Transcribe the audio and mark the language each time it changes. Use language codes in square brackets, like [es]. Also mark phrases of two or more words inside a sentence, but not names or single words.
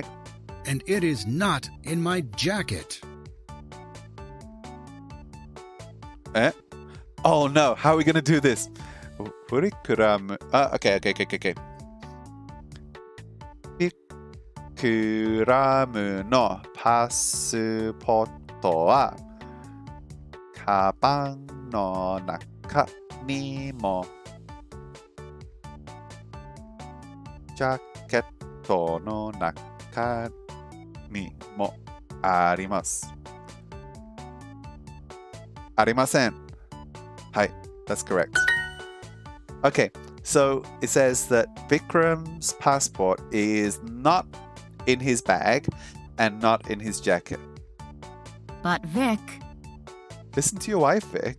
[en] and it is not in my jacket. Eh? Oh no, how are we going to do this? Vikram. Okay. [ja] Vikram のパスポートはかばんの中にもジャケットの中にもあります. Arimasen. [en] Hi, that's correct. Okay, so it says that Vikram's passport is not in his bag and not in his jacket. But Vic. Listen to your wife, Vic.